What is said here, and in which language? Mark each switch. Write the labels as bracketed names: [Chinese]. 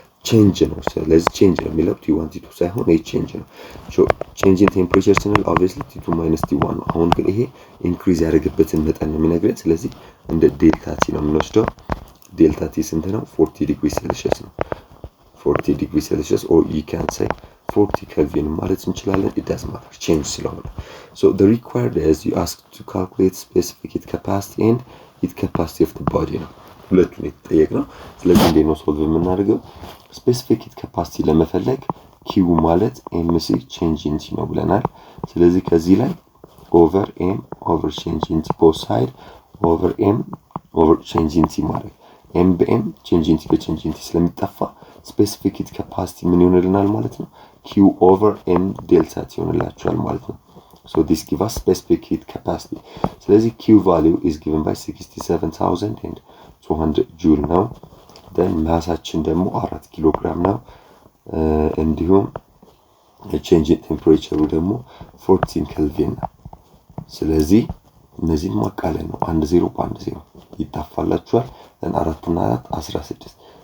[Amharic] change ነው። ስለዚህ change ነው የሚለው T1 T2 ሳይሆን ይሄ change ነው። so change in temperature ስንል obviously T2 minus T1 ነው። አሁን ግን ይሄ increase ያደረገበትን መጠን ነው የሚነግረን። ስለዚህ እንደ ዴልታ T ነው የምንወስደው። ዴልታ T ስንት ነው? [English] 40 degrees Celsius ነው። 40 degrees Celsius or you can say 40 Kelvin [Amharic] ማለት እንችላለን። [English] it doesn't matter change ስለሆነ። so the required is you ask to calculate specific heat capacity and heat capacity of the body ነው [Amharic] ሁለቱን የተጠየቅነው። ስለዚህ እንዴት ነው ሶልቭ የምናደርገው? specific heat capacity ለመፈለግ q ማለት mc change in T ነው ብለናል። ስለዚህ ከዚህ ላይ over m over change in T both side over m over change in T ማለት m በm change in T በchange in T ስለሚጠፋ specific heat capacity ምን ይሆንልናል ማለት ነው? [English] q over m delta T [Amharic] ይሆንላችኋል ማለት ነው። [English] so this gives us specific heat capacity. [Amharic] ስለዚህ [English] q value is given by [Amharic] 67,200 joule ነው። then ማሳችን ደግሞ 4 ኪሎ ግራም ነው። እንዲሁም change in temperature ደግሞ 14 kelvin ነው። ስለዚህ እነዚህን ማቃለል ነው። 10 በ10 ይጣፋላችኋል። then 4 እና 4 16